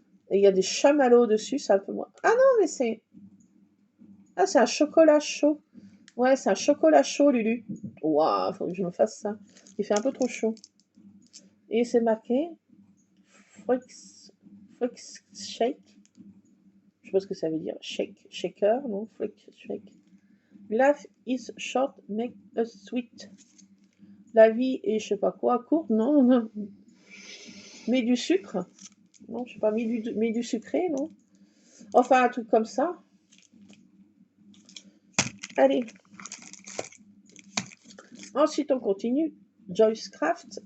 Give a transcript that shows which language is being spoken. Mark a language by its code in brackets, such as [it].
[fr] Et il y a des chamallows dessus, c'est un peu moins. Ah non, mais c'est... Ah, c'est un chocolat chaud. Ouais, c'est un chocolat chaud, Lulu. Waouh, faut que je me fasse ça. Il fait un peu trop chaud. Et c'est marqué Frix Shake. Je sais pas ce que ça veut dire. Shake, shaker, non? Frix Shake. [en] Life is short, make us sweet. [fr] La vie est, je sais pas quoi, courte, non, non. Mais du sucre. Non, je sais pas, mais du sucré, non? Enfin, un truc comme ça. Allez. Ensuite, on continue. Joyce Craft.